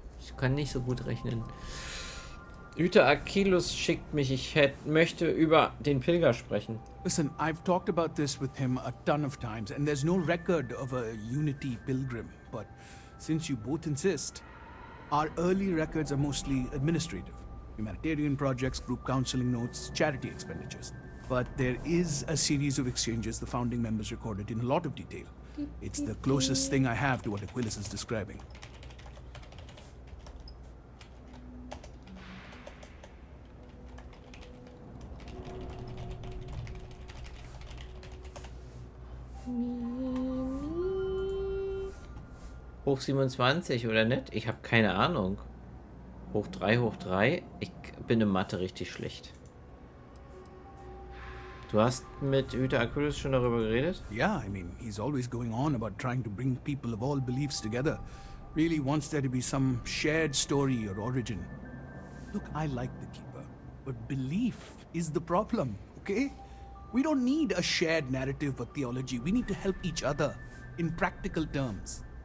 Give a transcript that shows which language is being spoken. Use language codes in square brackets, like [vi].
[de] Ich kann nicht so gut rechnen. Hüter Achilles schickt mich. Ich möchte über den Pilger sprechen. [en] Listen, I've talked about this with him a ton of times, and there's no record of a Unity pilgrim, but since you both insist, our early records are mostly administrative. Humanitarian projects, group counseling notes, charity expenditures. But there is a series of exchanges the founding members recorded in a lot of detail. It's the closest thing I have to what Aquilus is describing. [de] Hoch 27 oder nicht? Ich habe keine Ahnung. Hoch 3, hoch 3. Ich bin in Mathe richtig schlecht. Du hast mit Hüter Aquilus schon darüber geredet? [en] Yeah, I mean, he's always going on about trying to bring people of all beliefs together. Really wants there to be some shared story or origin. Look, I like the Keeper, but belief is the problem, okay? We don't need a shared narrative or theology. We need to help each other in practical terms.